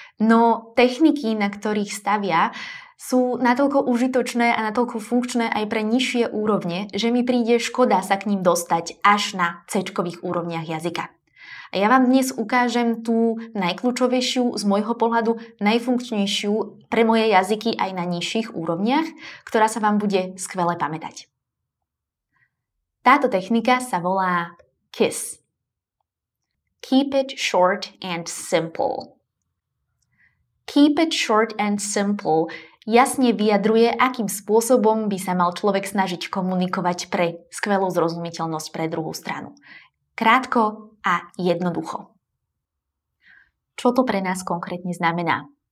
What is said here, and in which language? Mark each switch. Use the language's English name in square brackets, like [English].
[Slovak] No techniky, na ktorých stavia, sú natoľko užitočné a natoľko funkčné aj pre nižšie úrovne, že mi príde škoda sa k ním dostať až na C-čkových úrovniach jazyka. A ja vám dnes ukážem tú najkľúčovejšiu, z môjho pohľadu najfunkčnejšiu pre moje jazyky aj na nižších úrovniach, ktorá sa vám bude skvele pamätať. Táto technika sa volá KISS. [English] Keep it short and simple. Keep it short and simple [Slovak] jasne vyjadruje, akým spôsobom by sa mal človek snažiť komunikovať pre skvelú zrozumiteľnosť pre druhú stranu. Krátko a jednoducho. Čo to pre nás konkrétne znamená?